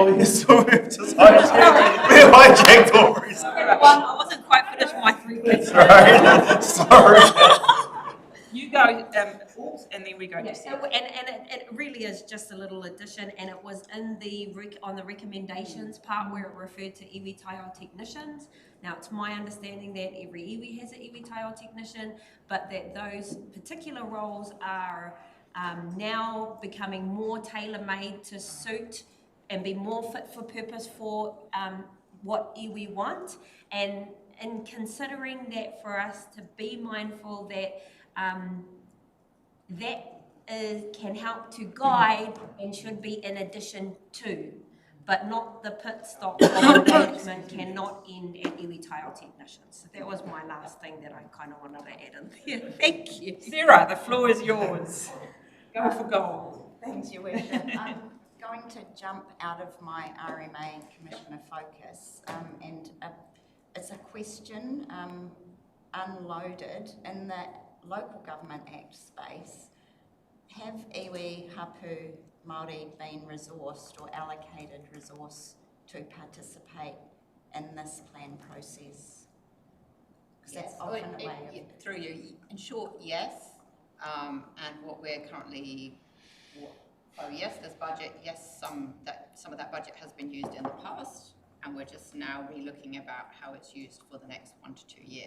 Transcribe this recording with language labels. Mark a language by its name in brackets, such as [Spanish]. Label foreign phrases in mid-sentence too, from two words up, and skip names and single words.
[English] Oh, yes, so we've just hijacked Aubrey's. I wasn't quite finished my 3 questions. Sorry. You go, and then we go to Sarah. And it really is just a little addition, and it was in on the recommendations part where it referred to [Māori] iwi taiao [English] technicians. Now, it's my understanding that every iwi has an [Māori] iwi taiao [English] technician, but that those particular roles are now becoming more tailor-made to suit and be more fit for purpose for what iwi want. And in considering that, for us to be mindful that can help to guide and should be in addition to, but not the pit stop of engagement cannot end at [Māori] iwi taiao [English] technicians. So that was my last thing that I kind of wanted to add in there. Thank you. Sarah, the floor is yours. Go for gold. Thanks, Your Worship. I'm going to jump out of my RMA Commissioner focus, and it's a question unloaded in the Local Government Act space. Have [Māori] iwi hapu Māori [English] been resourced or allocated resource to participate in this plan process? Because that's often a way of... Through you, in short, yes. And what we're currently, yes, this budget, yes, some of that budget has been used in the past, and we're just now re-looking about how it's used for the next 1 to 2 years.